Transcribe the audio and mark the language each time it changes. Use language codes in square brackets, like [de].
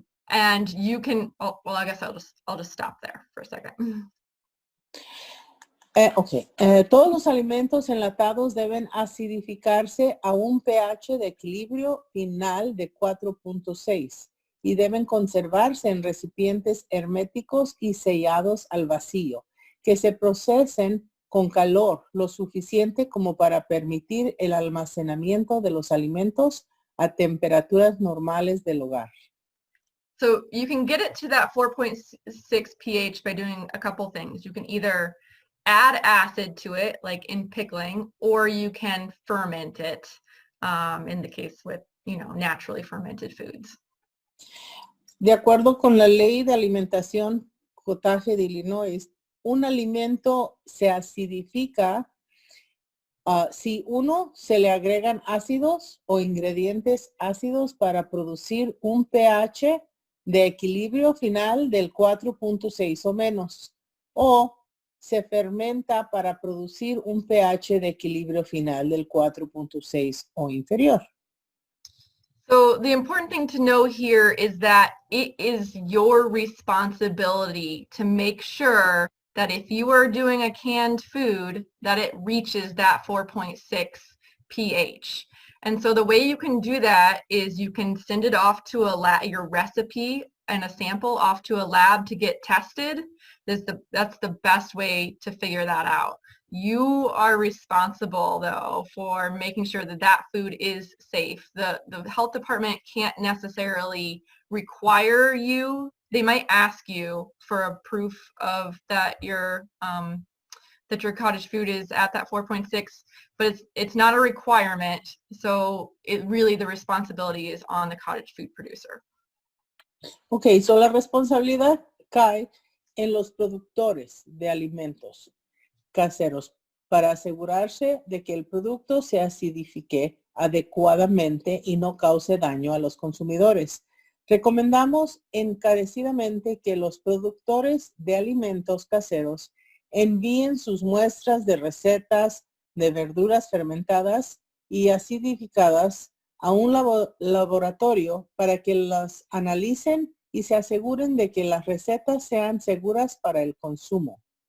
[en] And you can, oh, well, I guess I'll just stop there for a second. [es] Todos los alimentos enlatados deben acidificarse a un pH de equilibrio final de 4.6 y deben conservarse en recipientes herméticos y sellados al vacío, que se procesen con calor lo suficiente como para permitir el almacenamiento de los alimentos a temperaturas normales del hogar. [en] So you can get it to that 4.6 pH by doing a couple things. You can either add acid to it, like in pickling, or you can ferment it, in the case with, naturally fermented foods. [es] De acuerdo con la ley de alimentación Cottage de Illinois, un alimento se acidifica si uno se le agregan ácidos o ingredientes ácidos para producir un pH de equilibrio final del 4.6 o menos, o se fermenta para producir un pH de equilibrio final del 4.6 o inferior. [en] So the important thing to know here is that it is your responsibility to make sure that if you are doing a canned food, that it reaches that 4.6 pH. And so the way you can do that is you can send it off to a lab, your recipe and a sample off to a lab to get tested. That's the best way to figure that out. You are responsible, though, for making sure that that food is safe. The health department can't necessarily require you. They might ask you for a proof of that your cottage food is at that 4.6, but it's not a requirement. So really the responsibility is on the cottage food producer. [es] Okay, so la responsabilidad cae en los productores de alimentos caseros para asegurarse de que el producto se acidifique adecuadamente y no cause daño a los consumidores. Recomendamos encarecidamente que los productores de alimentos caseros envíen sus muestras de recetas de verduras fermentadas y acidificadas a un laboratorio para que las analicen y se aseguren de que las recetas sean seguras para el consumo.